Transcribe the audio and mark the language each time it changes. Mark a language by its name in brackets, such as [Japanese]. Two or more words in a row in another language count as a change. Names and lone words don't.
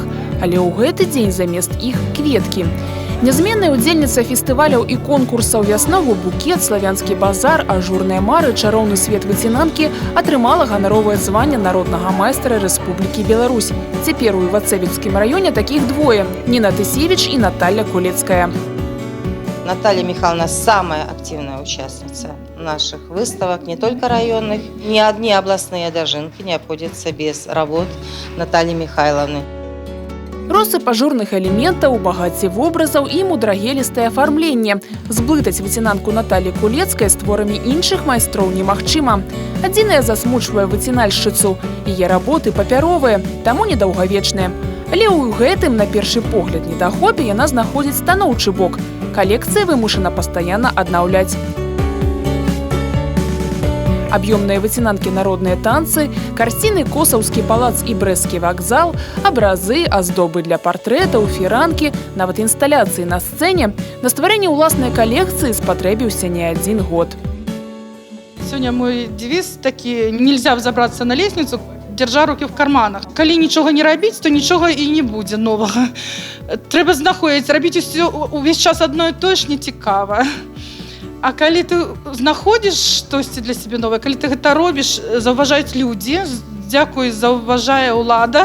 [Belarusian] Але ў гэты дзень замест іх кветкі. Нязменная удзельніца фестываляў і конкурсаў «Вясновы букет», «Славянскі базар», «Ажурныя мары», «Чароўны свет выцінанкі» атрымала ганаровае званне народнага майстра Рэспублікі Беларусь. Цяпер у Івацэвіцкім раёне такіх двое – Ніна Тысевіч и Наталья Кулецкая. [Russian] Наталья Михайловна самая активная участница наших выставок, не только районных. Ни одни областные дожинки не обходятся без работ Натальи Михайловны. [Belarusian] Россып ажурных элементаў, багацце вобразаў і мудрагелістае афармленне. Зблытаць выцінанку Наталі Кулецкай з творамі іншых майстроў немагчыма. Адзінае засмучвае выцінальшчыцу. Яе работы папяровыя, таму недаўгавечныя. Але ў гэтым, на першы погляд, недахопе яна знаходзіць станоўчы бок. Калекцыя вымушана пастаянна аднаўляць. Аб'ёмныя выцінанкі «Народныя танцы», карціны «Косаўскі палац» і «Брэсцкі вакзал», абразы, аздобы для партрэтаў, фіранкі, нават інсталяцыі на сцэне. На стварэнне ўласнай калекцыі спатрэбіўся не адзін год. [Russian] Сегодня мой девиз такі: нельзя взобраться на лестницу, держа руки в карманах. [Belarusian] Калі нічога не рабіць, то нічога і не будзе новага. Трэба знаходзіць, рабіць увесь час адно і тое ж не цікава. А калі ты знаходзіш штосьці для сябе новае, калі ты гэта робіш, заўважаюць людзі, дзякуй, заўважае ўлада.